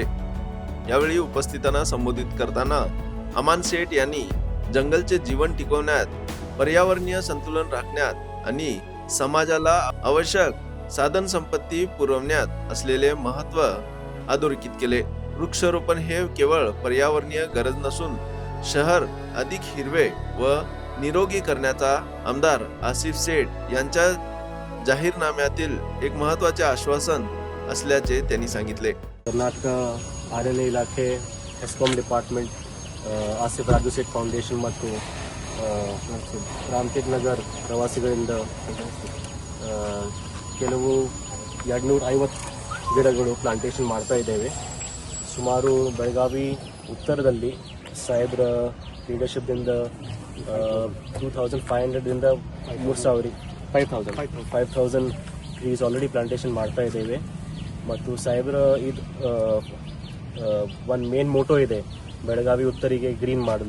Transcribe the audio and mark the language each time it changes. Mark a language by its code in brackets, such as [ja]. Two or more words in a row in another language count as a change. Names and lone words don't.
[mr] यावेळी उपस्थितांना संबोधित करताना अमान सेठ यांनी जंगलचे जीवन टिकवण्यात, पर्यावरणीय संतुलन राखण्यात आणि समाजाला आवश्यक साधन संपत्ती पुरवण्यात असलेले महत्त्व अधोरेखित केले। वृक्षारोपण हे केवळ पर्यावरणीय गरज नसून शहर अधिक हिरवे व निरोगी करण्याचा आमदार आसिफ सेठ यांच्या जाहीरनाम्यातील एक महत्त्वाचे आश्वासन असल्याचे त्यांनी सांगितले। [kn] कर्नाटक ಅರಣ್ಯ ಇಲಾಖೆ ಎಸ್ಕಾಂ ಡಿಪಾರ್ಟ್ಮೆಂಟ್ ಆಸಿಫ್ ರಾಜು ಸೇಠ್ ಫೌಂಡೇಶನ್ ಮತ್ತು ರಾಮತೀರ್ಥನಗರ್ ಪ್ರವಾಸಿಗಳಿಂದ ಕೆಲವು 250 ಗಿಡಗಳು ಪ್ಲಾಂಟೇಶನ್ ಮಾಡ್ತಾ ಇದ್ದೇವೆ। ಸುಮಾರು ಬೆಳಗಾವಿ ಉತ್ತರದಲ್ಲಿ ಸಾಹೇಬ್ರ ಲೀಡರ್ಶಿಪ್ದಿಂದ 2500 ದಿಂದ 5000 [en] trees already plantation [kn] ಮಾಡ್ತಾ ಇದ್ದೇವೆ ಮತ್ತು ಸಾಹೇಬ್ರ ಇದು ಒಂದು [en] main motto [kn] ಇದೆ, ಬೆಳಗಾವಿ ಉತ್ತರಿಗೆ ಗ್ರೀನ್ ಮಾಡಲು।